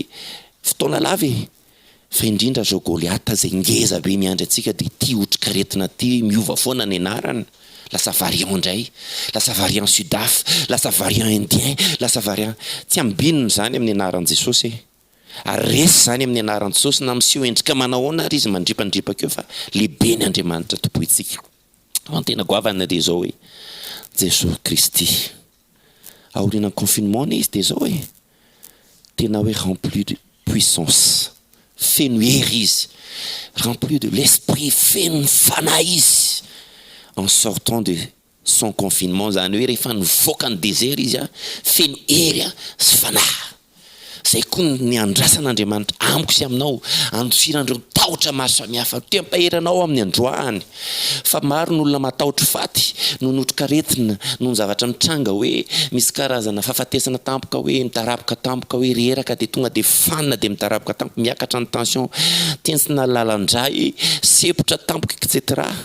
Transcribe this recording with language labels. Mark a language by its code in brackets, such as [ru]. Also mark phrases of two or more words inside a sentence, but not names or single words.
[mg] fotoana lava fa indrindra zao Goliath zay ngeza be miandry antsika dia ity otrikaretina ty miova foana ny anarany lasa variant indray lasa variant sudaf lasa [fr] variant indien [mg] lasa variant tsy ambininy zany amin'ny anaran'i Jesosy ary resy zany amin'ny anaran'i Jesosy na miseho endrika manahoana ary izy mandripandripaka eo fa lehibe ny Andriamanitra tompoitsika tena goavana dia zao hoe Jesosy Kristy aorian'ny confinement izy dia zao hoe tena hoe [fr] rempli de puissance [mg] feno hery izy [fr] rempli de l'esprit [mg] feno fanahy izy [fr] en sortant de son [mg] confinement zany hoe rehefa nivoaka ny désert izy feno hery sy fanahy zay koa ny andrasan'Andriamanitra amiko sy aminao andosirandreo tahotra maro samihafa te hampahery anao amin'ny androany fa maro ny olona matahotra faty no notrikaretina no zavatra mitranga hoe misy karazana fahafatesana tampoka hoe mitarapoka tampoka hoe reraka dia tonga dia fanina dia mitarapoka tampoka miakatra ny tension tensina lalandray sepotra tampoka etc